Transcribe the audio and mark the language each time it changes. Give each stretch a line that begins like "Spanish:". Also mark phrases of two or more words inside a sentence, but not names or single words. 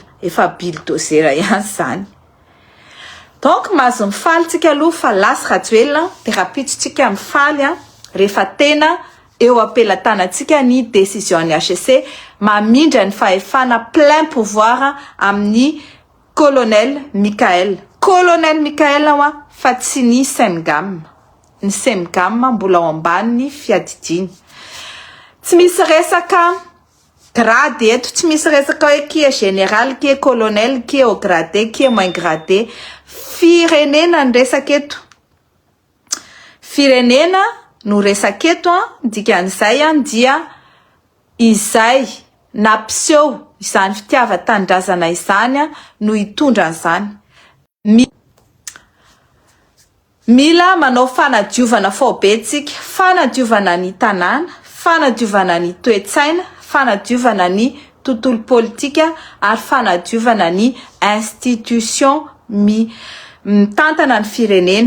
Malagasy: Efa bulldozer ihany zany. Donc mahazo mifaly tsika aloha fa lasa Rajoelina dia rapitsitsika mifaly rehefa tena eo ampelatanantsika ny décision ny HCC mamindra ny fahefana
French: plein pouvoir
Malagasy: amin'ny colonel Michael. Colonel Michael fa tsy ny Sengam. Ny Sengam mbola ao ambany fiadidiny. Tsy misy resaka grade eto, tsy misy resaka hoe
French: qui est général, qui est colonel, qui est au gradé, qui est moins gradé.
Malagasy: Firenena ny resaka eto. Firenena no resaka eto dikan'izay dia izay nampiseho izany fitiavan-tanindrazana izany no hitondra an'izany. Mila manao fanadiovana fao betsika, fanadiovana ny tanàna, fanadiovana ny toe-tsaina, fanadiovana ny tontolo politika ary fanadiovana ny institution mitantana ny firenena.